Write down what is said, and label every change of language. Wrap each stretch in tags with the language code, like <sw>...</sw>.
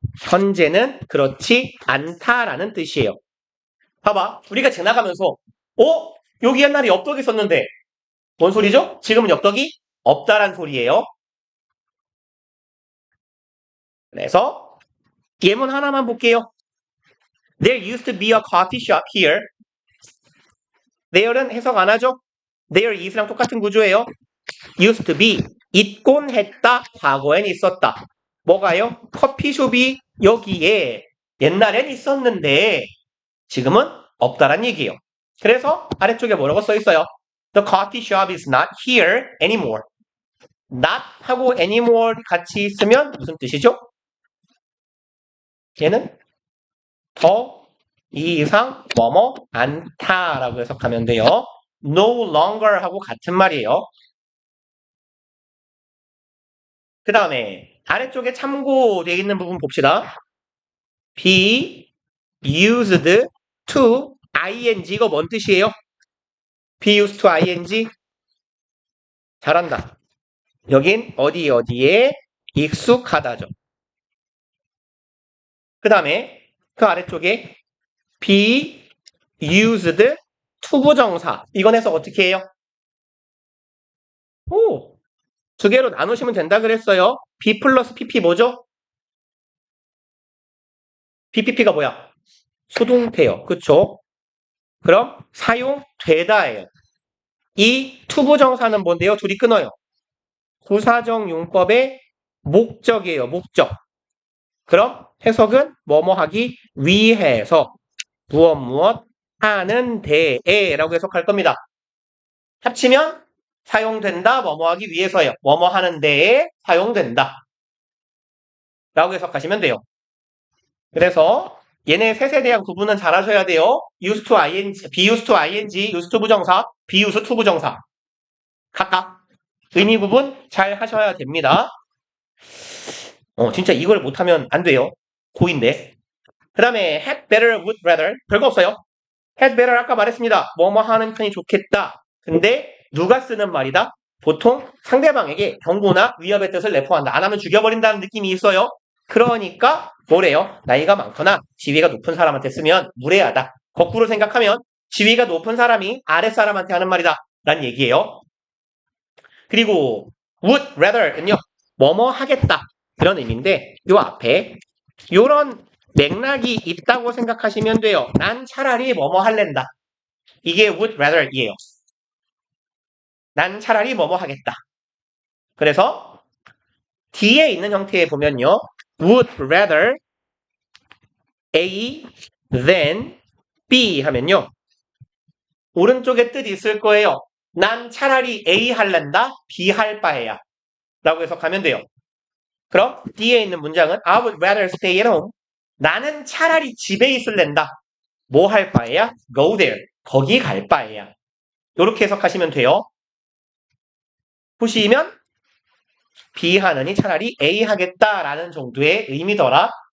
<ko>현재는 그렇지 않다라는 뜻이에요. 봐봐. 우리가 지나가면서 여기 옛날에 엽떡이 있었는데 뭔 소리죠? 지금은 엽떡이 없다란 소리예요. 그래서 예문 하나만 볼게요.</ko> <en>There used to be a coffee shop here.</en> <ko>There는 해석 안 하죠? There is랑 똑같은 구조예요. Used to be 있곤 했다. 과거엔 있었다. 뭐가요? 커피숍이 여기에 옛날엔 있었는데 지금은 없다란 얘기예요. 그래서 아래쪽에 뭐라고 써 있어요?</ko> <en>The coffee shop is not here anymore.</en> <ko>not 하고 anymore 같이 있으면 무슨 뜻이죠? 얘는 더 이상 뭐뭐 않다라고 해석하면 돼요. no longer 하고 같은 말이에요. 그 다음에 아래쪽에 참고되어 있는 부분 봅시다. be used to ing 이거 뭔 뜻이에요? be used to ing 잘한다. 여긴 어디에 익숙하다죠. 그 다음에 그 아래쪽에 be used to 부정사 이건 해석 어떻게 해요? 두 개로 나누시면 된다 그랬어요. be 플러스 pp 뭐죠? bpp가 뭐야? 수동태요. 그쵸? 그럼 사용되다예요. 이 to 부정사는 뭔데요? 둘이 끊어요. 부사적 용법의 목적이에요. 목적. 그럼 해석은 뭐뭐 하기 위해서 무엇 하는데에 라고 해석할 겁니다. 합치면 사용된다, 뭐뭐 하기 위해서요. 뭐뭐 하는데에 사용된다 라고 해석하시면 돼요. 그래서 얘네 셋에 대한 구분은 잘 하셔야 돼요.</ko> <en>used to ing, be used to ing, used to 부정사, be used to 부정사.</en> <ko>각각 의미 구분 잘 하셔야 됩니다. 진짜 이걸 못하면 안 돼요. 고인데. 그 다음에 had better, would rather. 별거 없어요. had better 아까 말했습니다. 뭐뭐 하는 편이 좋겠다. 근데 누가 쓰는 말이다? 보통 상대방에게 경고나 위협의 뜻을 내포한다. 안 하면 죽여버린다는 느낌이 있어요. 그러니까 뭐래요? 나이가 많거나 지위가 높은 사람한테 쓰면 무례하다. 거꾸로 생각하면 지위가 높은 사람이 아랫사람한테 하는 말이다. 라는 얘기예요. 그리고 would rather는요. 뭐뭐 하겠다. 그런 의미인데 요 앞에 요런 맥락이 있다고 생각하시면 돼요. 난 차라리 뭐뭐 할랜다. 이게 would rather이에요. 난 차라리 뭐뭐 하겠다. 그래서 뒤에 있는 형태에 보면요. would rather A than B 하면요. 오른쪽에 뜻이 있을 거예요. 난 차라리 A 할란다, B 할 바에야. 라고 해석하면 돼요. 그럼 뒤에 있는 문장은</ko> <en>I would rather stay at home.</en> <ko>나는 차라리 집에 있을랜다. 뭐 할 바에야?</ko> <en>Go there.</en> <ko>거기 갈 바에야. 이렇게 해석하시면 돼요. 보시면 B 하느니 차라리 A 하겠다라는 정도의 의미더라.</ko>